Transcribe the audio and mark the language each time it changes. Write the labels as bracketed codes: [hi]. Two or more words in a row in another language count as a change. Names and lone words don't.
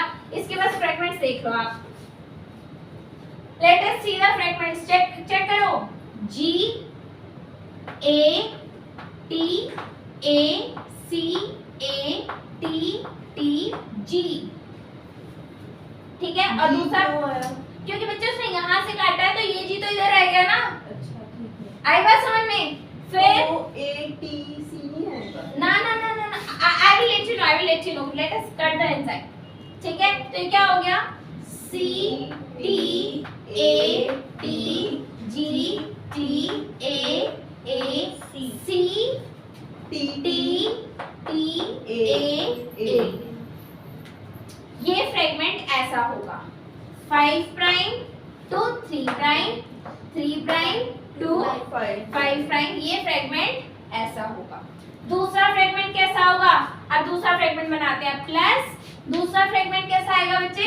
[hi] इसके पास फ्रेगमेंट्स देख लो आप, [en] let us see the fragments, [hi] चेक करो, G A T A C A T T G, ठीक है। और दूसरा, क्योंकि बच्चे उसने यहाँ से काटा है तो ये G तो इधर आएगा ना, अच्छा ठीक है। आई बात समझ में। फिर तो ATC नहीं आएगा। ना ना ना ना ना, [en] I will let you know, let us cut the inside, [hi] ठीक है। तो ये क्या हो गया, C T A T G T A C T T T A। ये फ्रेगमेंट ऐसा होगा, [en] 5 prime to 3 prime, 3 prime to 5 prime, [hi] ये फ्रेगमेंट ऐसा होगा। दूसरा फ्रेगमेंट कैसा होगा, अब दूसरा फ्रेगमेंट बनाते हैं, प्लस दूसरा फ्रेगमेंट कैसा आएगा बच्चे,